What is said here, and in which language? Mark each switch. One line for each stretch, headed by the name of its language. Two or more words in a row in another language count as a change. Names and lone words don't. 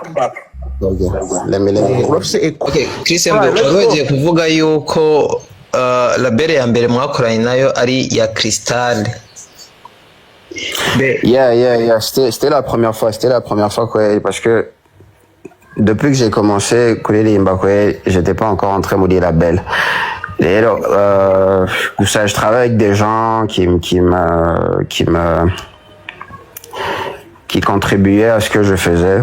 English: Okay, let me.
Rundi: Urafise echo. Okay, Christian wari kuvuga yuko label ya mbere mwakoranye nayo ari ya Crystal. Yeah.
French: C'était la première fois. Quoi, parce que depuis que j'ai commencé j'étais pas encore entré au label. Et alors, ça, je travaille avec des gens qui contribuaient à ce que je faisais.